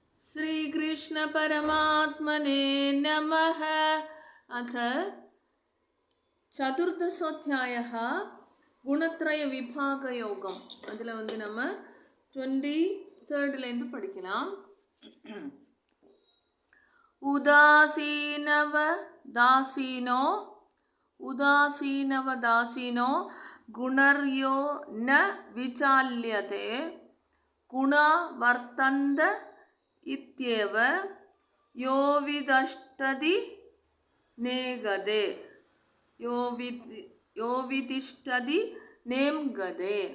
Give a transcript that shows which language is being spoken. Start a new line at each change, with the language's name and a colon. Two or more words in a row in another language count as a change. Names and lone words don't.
Sanskrit: श्री कृष्ण परमात्मने नमः। अथ चतुर्दशोऽध्यायः गुणत्रय विभाग योगम.
Tamil: அதில் நம்ம 23rd படிக்கலாம்.
Sanskrit: उदासीनवदासीनो गुणर्यो न विचाल्यते गुणा वर्तन्त इत्येव यो विदष्टति नेगदे यो विदिष्टति नेम्गदे